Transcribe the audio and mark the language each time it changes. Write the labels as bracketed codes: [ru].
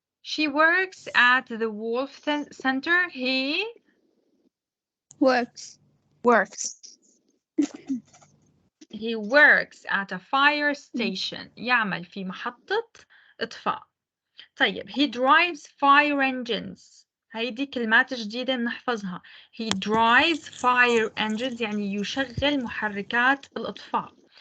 [en] She works at the Wolf Center. He works. He works at a fire station. [ar] يعمل في محطة إطفاء. [en] طيب he drives fire engines. [ar] هيدي كلمات جديدة بنحفظها. [en] He drives fire engines [ar] يعني يشغل محركات الإطفاء.